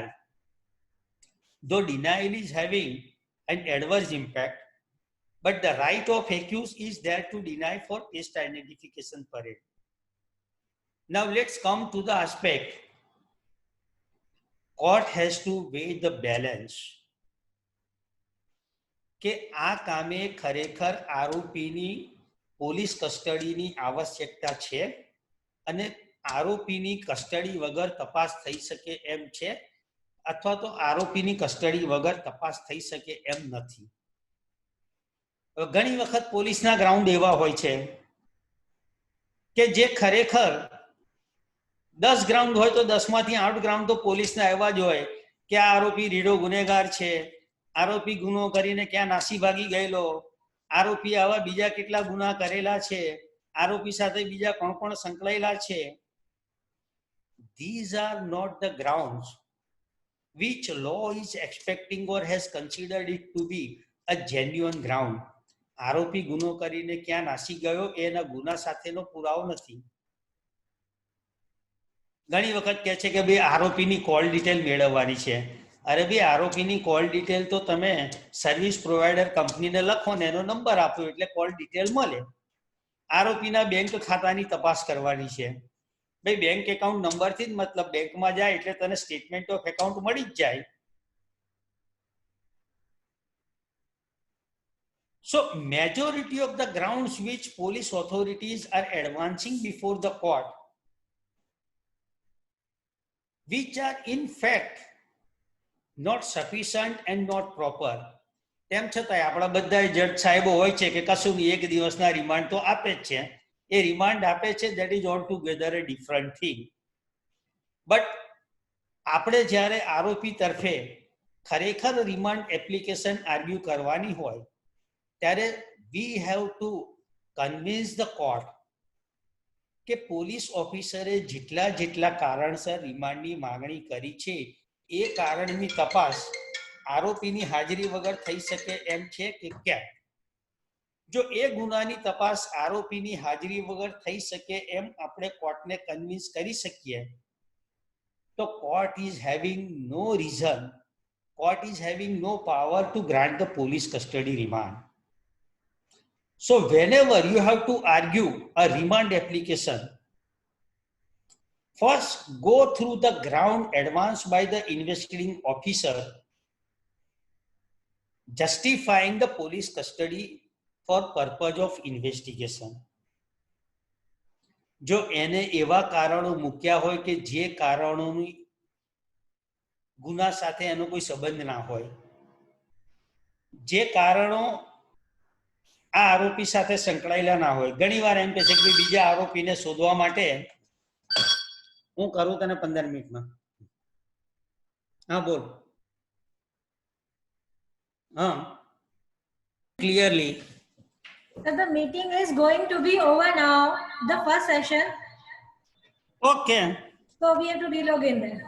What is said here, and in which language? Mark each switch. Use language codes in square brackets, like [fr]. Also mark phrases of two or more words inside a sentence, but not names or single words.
[en] Though denial is having an adverse impact, but the right of accused is there to deny for test identification parade. Now let's come to the aspect. Court has to weigh the balance [gu] કે આ કામે ખરેખર આરોપીની પોલીસ કસ્ટડીની આવશ્યકતા છે અને આરોપીની કસ્ટડી વગર તપાસ થઈ શકે એમ છે, અથવા તો આરોપીની કસ્ટડી વગર તપાસ થઈ શકે એમ નથી. ઘણી વખત પોલીસના ગ્રાઉન્ડ એવા હોય છે કે જે ખરેખર 10 ગ્રાઉન્ડ હોય તો 10 માંથી 8 ગ્રાઉન્ડ તો પોલીસને આવ્યા જ હોય કે આ આરોપી રીઢો ગુનેગાર છે, આરોપી ગુનો કરીને ક્યાં નાસી ભાગી ગયેલો, આરોપી આવા બીજા કેટલા ગુના કરેલા છે, આરોપી સાથે બીજા કોણ સંકળાયેલા છે. [en] These are not the grounds which law is expecting or has considered it to be a genuine ground. [gu] આરોપી ગુનો કરીને ક્યાં નાસી ગયો એના ગુના સાથેનો પુરાવો નથી. ઘણી વખત કહે છે કે ભાઈ આરોપીની [en] call detail [gu] મેળવવાની છે. અરે ભાઈ આરોપીની [en] call detail [gu] તો તમે [en] service provider [gu] કંપનીને લખો ને એનો નંબર આપો એટલે [en] call detail [gu] મળે. આરોપીના બેંક ખાતાની તપાસ કરવાની છે. ભાઈ બેંક એકાઉન્ટ નંબરથી જ મતલબ બેંકમાં જાય એટલે તને [en] statement of account [gu] મળી જ જાય. [en] So majority of the grounds which police authorities are advancing before the court, which are in fact not sufficient and not proper. [gu] તેમ છતાંય આપણા બધા જજ સાહેબો હોય છે કે કશું નહીં, એક દિવસના રિમાન્ડ તો આપે જ છે. એ રિમાન્ડ આપે છે, [en] that is altogether a different thing. [gu] બટ આપણે જ્યારે આરોપી તરફે ખરેખર [en] remand application argue [gu] કરવાની હોય ત્યારે [en] we have to convince the court [gu] કે પોલીસ ઓફિસરે જેટલા કારણસર રિમાન્ડની માંગણી કરી છે એ કારણની તપાસ આરોપીની હાજરી વગર થઈ શકે એમ છે કે કેમ. જો એ ગુનાની તપાસ આરોપીની હાજરી વગર થઈ શકે એમ આપણે કોર્ટને કન્વિન્સ કરી શકીએ તો [en] court is having no reason, court is having no power to grant the police custody remand. So whenever you have to argue a remand application, first go through the ground advanced by the investigating officer justifying the police custody for purpose of investigation. [gu] જો એને એવા કારણો મૂક્યા હોય કે જે કારણોની ગુના સાથે એનો કોઈ સંબંધ ના હોય, જે કારણો આ આરોપી સાથે સંકળાયેલા ના હોય. ઘણીવાર એમ કહે છે કે બીજા આરોપીને શોધવા માટે હું કરું તને 15 મિનિટમાં. હા બોલ. હા ક્લિયરલી. [en] So the meeting is going to be over now, the first session. Okay. So we have to relog in there.